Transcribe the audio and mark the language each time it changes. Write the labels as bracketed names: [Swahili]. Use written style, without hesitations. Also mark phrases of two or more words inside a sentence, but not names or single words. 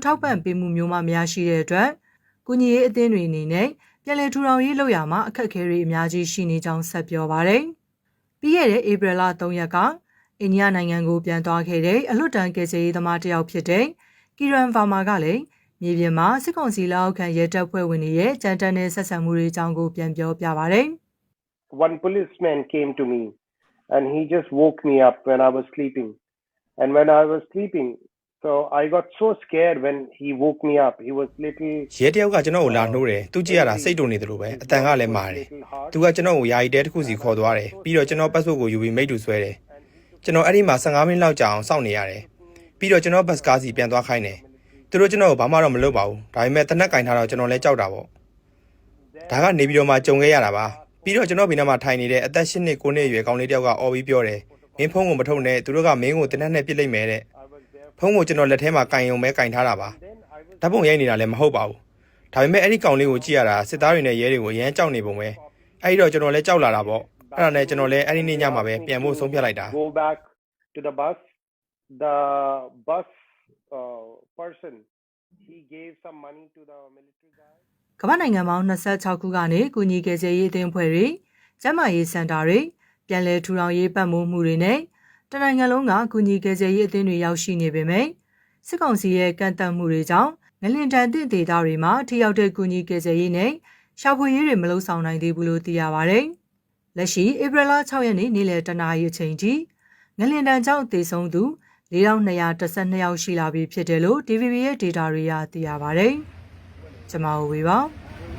[Burmese] ထောက်ပံ့ပေးမှုမျိုးမှမရရှိတဲ့အတွက်ကုညီရေးအသင်းတွေအနေနဲ့ပြန်လည်ထူထောင်ရေးလုပ်ရမှာအခက်အခဲတွေအများကြီးရှိနေကြောင်းဆက်ပြောပါတယ်ပြီးခဲ့တဲ့ဧပြီလ3ရက်ကအိန္ဒိယနိုင်ငံကိုပြန်သွားခဲ့တဲ့အလွတ်တန်းကယ်ဆယ်ရေးသမားတစ်ယောက်ဖြစ်တဲ့ကီရန်ဗာမာကလည်းမြေပြင်မှာစစ်ကောင်စီလက်အောက်ခံရဲတပ်ဖွဲ့ဝင်တွေရဲ့ကြမ်းတမ်းတဲ့ဆက်ဆံမှုတွေအကြောင်းကိုပြန်ပြောပြပါတယ်။ [English] One policeman came to me and he just woke me up when I was sleeping. And when I was sleeping, so I got so scared when he woke me up. He was little [Burmese] ရဲတယောက်ကကျွန်တော်ကိုလာနှိုးတယ်သူကြည့်ရတာစိတ်တုန်နေတယ်လို့ပဲအတန်ကလည်းမာတယ်သူကကျွန်တော်ကိုယာယီတဲတစ်ခုစီခေါ်သွားတယ်ပြီးတော့ကျွန်တော်ပတ်စုပ်ကိုယူပြီးမိတ်တူဆွဲတယ်ကျွန်တော်အဲ့ဒီမှာ15 မိနစ်လောက်ကြာအောင်စောင့်နေရတယ်ပြီးတော့ကျွန်တော်ဘတ်ကားစီပြန်သွားခိုင်းတယ်သူတို့ကျွန်တော်ကိုဘာမှတော့မလုပ်ပါဘူးဒါပေမဲ့တနက်ကင်ထားတော့ကျွန်တော်လည်းကြောက်တာပေါ့ဒါကနေပြီးတော့မှကြုံခဲ့ရတာပါပြီးတော့ကျွန်တော်ဘေးနားမှာထိုင်နေတဲ့အသက်8နှစ်9နှစ်အရွယ်ကောင်လေးတယောက်ကအော်ပြီးပြောတယ်မင်းဖုန်းကိုမထုတ်နဲ့သူတို့ကမင်းကိုတနက်နဲ့ပြစ်လိုက်မယ်တဲ့ဖုန်းကိုကျွန်တော်လက်ထဲမှာကင်ယုံပဲကင်ထားတာပါဓာတ်ပုံရိုက်နေတာလည်းမဟုတ်ပါဘူးဒါပေမဲ့အဲ့ဒီကောင်လေးကိုကြည့်ရတာစစ်သားတွေနဲ့ရဲတွေကိုရမ်းကြောက်နေပုံပဲအဲ့ဒီတော့ကျွန်တော်လည်းကြောက်လာတာပေါ့အဲ့ဒါနဲ့ကျွန်တော်လည်းအဲ့ဒီနေ့ညမှာပဲပြန်ဖို့ဆုံးဖြတ်လိုက်တာ [English] go back to the bus person he gave some money to the military guy [Burmese] ကမ္ဘာနိုင်ငံပေါင်း26ခုကနေကုညီကယ်ဆယ်ရေးအသင်းအဖွဲ့တွေကျန်းမာရေးစင်တာတွေပြန်လည်ထူထောင်ရေးပတ်မိုးမှုတွေ နဲ့တနိုင်ငံလုံးကကုညီကယ်ဆယ်ရေးအသင်းတွေရောက်ရှိနေပေမဲ့စစ်ကောင်စီရဲ့ကန့်သတ်မှုတွေကြောင့်ငလင်တန်သည့်ဒေသတွေမှာထိရောက်တဲ့ကုညီကယ်ဆယ်ရေးနဲ့ရှာဖွေရေးတွေမလုပ်ဆောင်နိုင်သေးဘူးလို့သိရပါတယ်။လက်ရှိဧပြီလ6ရက်နေ့နေ့လယ်တနာရီအချိန်ထိငလင်တန်ကြောင့်သေဆုံးသူ4212ယောက်ရှိလာပြီဖြစ်တယ်လို့ DVB ရဲ့ data တွေရသိရပါတယ်။ကျွန်မဝေပါ